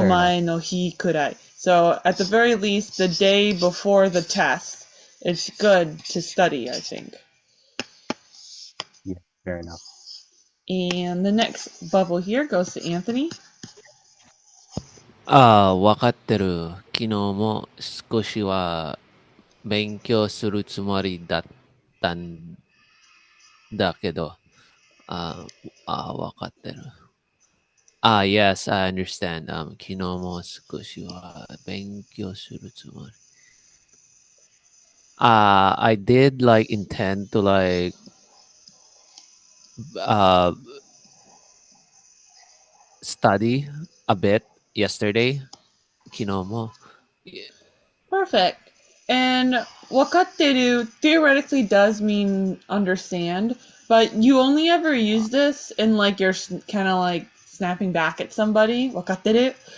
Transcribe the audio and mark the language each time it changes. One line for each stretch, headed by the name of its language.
English: fair enough.
Japanese: mae no hi kurai.
English: So at the very least, the day before the test, it's good to study, I think. Yeah, fair enough. And the next bubble here goes to Anthony.
Japanese: わかってる。昨日も少しは勉強するつもりだったんだけど、わかってる。
English: Yes, I understand.
Japanese: 昨日も少しは勉強するつもり。
English: I did like intend to like study a bit yesterday.
Japanese: 昨日も。
English: Perfect. And wakateru theoretically does mean understand, but you only ever use this in like you're kind of like snapping back at somebody. Wakateru.